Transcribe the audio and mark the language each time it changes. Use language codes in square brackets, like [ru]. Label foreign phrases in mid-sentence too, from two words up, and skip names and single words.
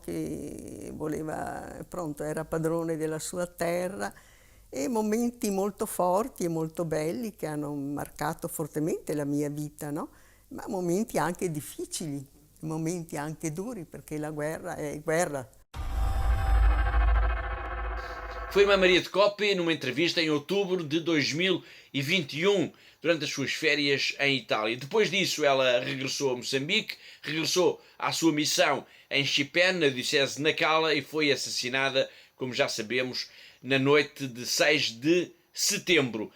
[it] Che era padrone della sua terra, e momenti molto forti e molto belli che hanno marcato fortemente la mia vita, no? Ma momenti anche difficili, momenti anche duri, perché la guerra è guerra. [pt] Foi Irmã Maria de Coppi numa entrevista em outubro de 2021, durante as suas férias em Itália. Depois disso, ela regressou a Moçambique, regressou à sua missão em Chipene, na diocese de Nacala, e foi assassinada, como já sabemos, na noite de 6 de setembro.